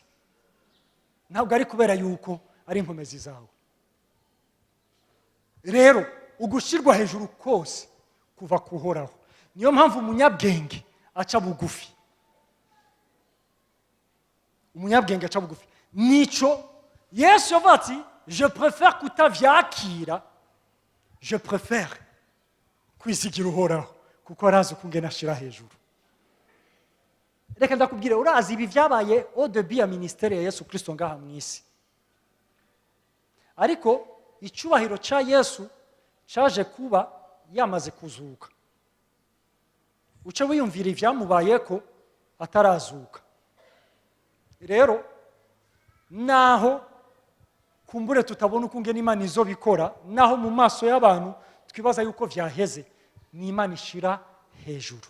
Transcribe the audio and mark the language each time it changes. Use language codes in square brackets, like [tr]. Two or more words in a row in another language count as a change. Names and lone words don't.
[rn] Ntabwo ari kubera yuko ari inkomezi zawe. Rero ugushirwa hejuru kose kuva kuhoraho. Niyo mpamvu umunyabwenge aca bugufi. Umunyabwenge aca bugufi. Nico Yesu yavuze ati, [fr] je préfère [rn] kutavyakira, [fr] je préfère [rn] kwizigira uhoraho kuko arazi ukungene ashira hejuru. Reka ndakubwire, urazi ibi vyabaye [fr] au début [rn] ya ministère ya Yesu Kristo ngaha mw'isi. Ariko icubahiro ca Yesu caje kuba yamaze kuzuka. Uce wiyumvira ivyamubayeko atarazuka. Rero naho kumbure tutabona ukungene Imana izobikora, naho mu maso y'abantu twibaza yuko vyaheze, ni Imana ishira hejuru.